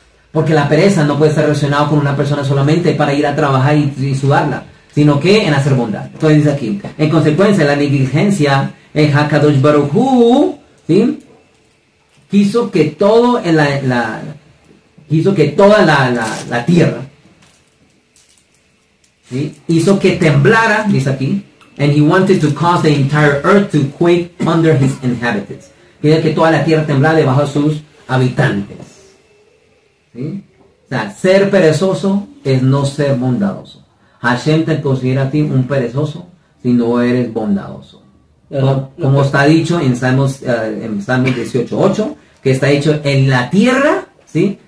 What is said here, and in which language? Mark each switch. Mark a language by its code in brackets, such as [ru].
[es] Porque la pereza no puede estar relacionada con una persona solamente para ir a trabajar y sudarla, sino que en hacer bondad. Entonces dice aquí, en consecuencia, la negligencia en Hakadosh Baruj Hu, ¿sí? quiso que toda la tierra, ¿sí? hizo que temblara, dice aquí, [en] and he wanted to cause the entire earth to quake under his inhabitants. [es] Quiere que toda la tierra temblara debajo de sus habitantes. ¿Sí? O sea, ser perezoso es no ser bondadoso. Hashem te considera a ti un perezoso si no eres bondadoso. Como está dicho en Salmos 18:8, que está dicho en la tierra, ¿sí?